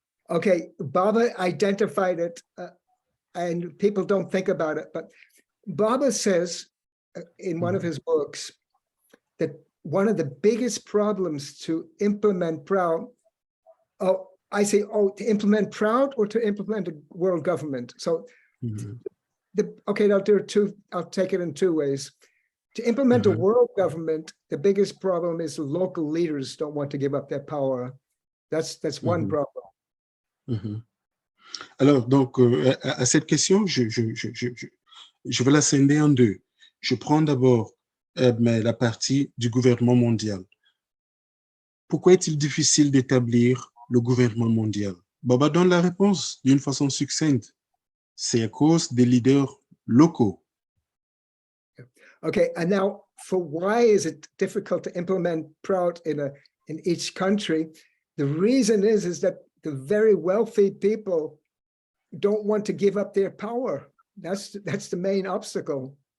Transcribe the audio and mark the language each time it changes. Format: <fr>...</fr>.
<en>Okay, Baba identified it, and people don't think about it, but Baba says in one of his books that one of the biggest problems to implement Prout, to implement Prout or to implement a world government. So, okay, I'll take it in two ways. To implement a world government, the biggest problem is local leaders don't want to give up their power. That's one problem.</en> <fr>Alors, donc, à cette question, je vais la scinder en deux. Je prends d'abord la partie du gouvernement mondial. Pourquoi est-il difficile d'établir le gouvernement mondial? Baba donne la réponse d'une façon succincte. C'est à cause des leaders locaux.</fr> <en>Okay, and now for why is it difficult to implement Prout in each country? The reason is that the very wealthy people don't want to give up their power. That's the main obstacle.</en>